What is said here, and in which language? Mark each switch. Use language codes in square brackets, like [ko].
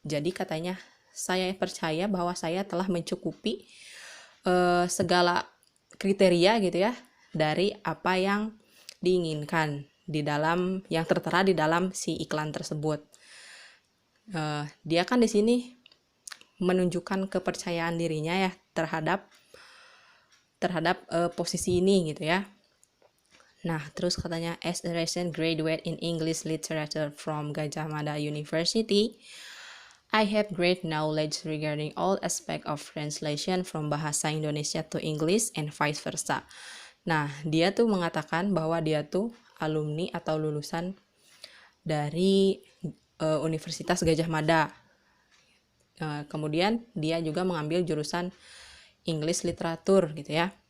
[id] Jadi katanya saya percaya bahwa saya telah mencukupi segala kriteria gitu ya dari apa yang diinginkan di dalam yang tertera di dalam si iklan tersebut. Dia kan di sini menunjukkan kepercayaan dirinya ya terhadap posisi ini gitu ya. Nah, terus katanya, [en] as a recent graduate in English Literature from Gajah Mada University, I have great knowledge regarding all aspects of translation from bahasa Indonesia to English and vice versa. [id] Nah, dia tuh mengatakan bahwa dia tuh alumni atau lulusan dari Universitas Gajah Mada. Kemudian dia juga mengambil jurusan English Literatur gitu ya.